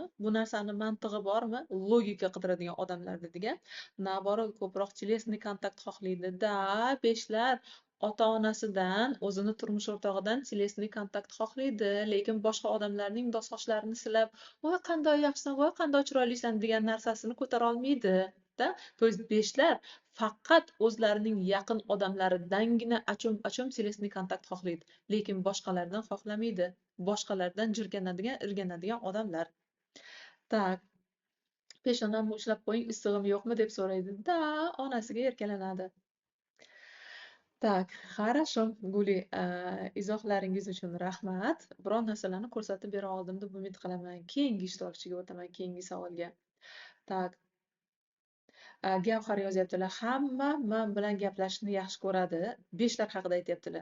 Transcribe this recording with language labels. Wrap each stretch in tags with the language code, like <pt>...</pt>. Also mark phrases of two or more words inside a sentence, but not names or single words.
<uz>Bu narsani mantig'i bormi? Logika qidiradigan odamlar degan. Naborot ko'proq telesniy kontakt xohlaydi-da. Beshlar ota-onasidan, o'zini turmush o'rtog'idan telesniy kontakt xohlaydi, lekin boshqa odamlarning sochlarini silab, "Voy, qanday yaxshisan, voy, qanday chiroylisan" degan narsasini ko'tara olmaydi.</uz> <ru>То есть</ru> <uz>beshlar faqat o'zlarining yaqin odamlaridangina achum telesniy kontakt xohlaydi, lekin boshqalardan xohlamaydi. Boshqalardan irganadigan odamlar. Так, peshonamni ushlab qo'ying, issig'im yo'qmi deb so'raydi. Da, onasiga erkalanadi.</uz> <ru>Так, хорошо,</ru> <uz>Guli, izohlaringiz uchun rahmat. Biron narsalarni ko'rsatib bera oldim deb umid qilaman. Keyingi ishtirokchiga o'taman, keyingi savolga. Так, Gavhar yozyaptilar. Hamma men bilan gaplashishni yaxshi ko'radi. Beshlar haqida aytyaptilar.</uz>